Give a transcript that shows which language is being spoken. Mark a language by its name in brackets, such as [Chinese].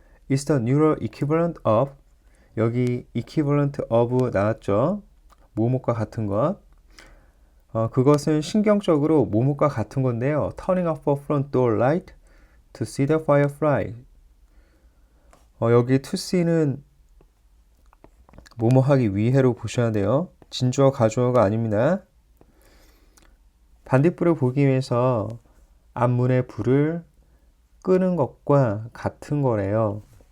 [English] It's the neural equivalent of [Korean] 여기 [English] equivalent of [Korean] 나왔죠? 뭐뭐과 같은 것. 그것은 신경적으로 뭐뭐과 같은 건데요. [English] Turning off a front door light to see the firefly. [Korean] 여기 to see는 뭐뭐 하기 위해로 보셔야 돼요. 진주어 가주어가 아닙니다. 반딧불을 보기 위해서 앞문의 불을 끄는 것과 같은 거래요.